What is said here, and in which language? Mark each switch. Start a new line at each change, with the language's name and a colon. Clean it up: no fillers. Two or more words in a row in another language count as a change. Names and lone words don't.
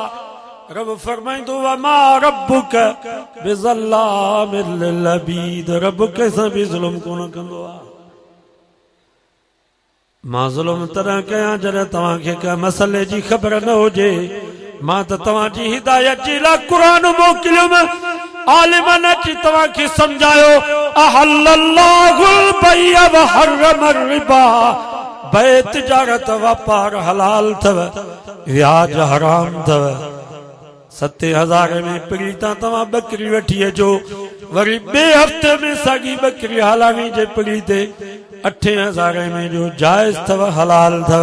Sindhi: रब फरमाइंदो
Arabic: وما ربك بظلام للعبيد
Sindhi: रब कंहिंसां बि ज़ुल्म कोन कंदो आहे। मां ज़ुल्म तॾहिं कयां जॾहिं तव्हांखे कंहिं मसइले जी ख़बर न हुजे। मां त तव्हांजी हिदायत जे लाइ क़ुरान मोकिलियुमि आलिमनि अची तव्हांखे सम्झायो
Arabic: وأحل الله البيع وحرم الربا
Sindhi: बे तिजारत वापार हलाल अथव व्याज हराम अथव। 7,000 में पिड़ी तां तव्हां बकरी वठी अचो वरी ॿिए हफ़्ते में साॻी बकरी हलाणी जे पिड़ी ते 8,000 में जो जाइज़ अथव हलाल अथव।